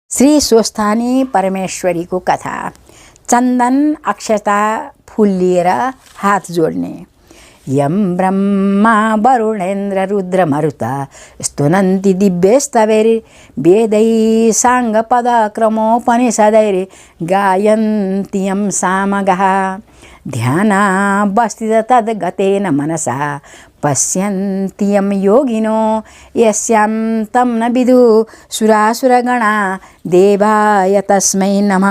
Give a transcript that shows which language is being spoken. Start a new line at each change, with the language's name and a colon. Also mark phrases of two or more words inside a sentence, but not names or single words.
Nepali: श्री स्वस्थानी परमेश्वरीको कथा। चन्दन अक्षता फूल लिएर हात जोड्ने।
Sanskrit: यम ब्रह्मा वरुणेन्द्र रुद्र मरुता स्तुनन्ति दिव्यस्तवैर् वेदै साङ्गपदक्रमोपनिषदैर् गायन्ति यं सामगाः। ध्यानावस्थित तद्गतेन मनसा पश्यन्ति यं योगिनो यस्यां तं न विदुः सुरासुरगणा देवाय तस्मै नमः।